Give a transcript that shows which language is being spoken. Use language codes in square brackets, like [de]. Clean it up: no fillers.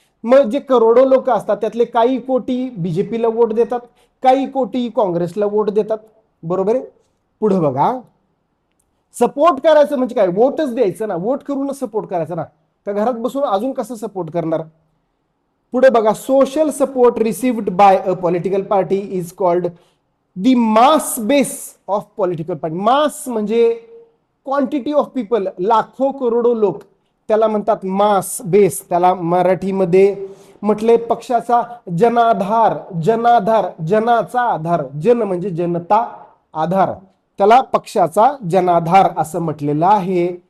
[mr] मग जे करोडो लोक असतात त्यातले काही कोटी बीजेपीला वोट देतात, काही कोटी काँग्रेसला वोट देतात. बरोबर आहे. पुढे बघा. सपोर्ट करायचं म्हणजे काय, वोटच द्यायचं ना, वोट करूनच सपोर्ट करायचं ना, तर घरात बसून अजून कसं सपोर्ट करणार. पुढे बघा. [en] Social support received by a political party is called the mass base of political party. [mr] मास म्हणजे [en] quantity of people, [mr] लाखो करोडो लोक, त्याला म्हणतात मास बेस. त्याला मराठीमध्ये म्हटले पक्षाचा जनाधार. जनाचा आधार, जन म्हणजे जनता, आधार, त्याला पक्षाचा जनाधार असं म्हटलेलं आहे.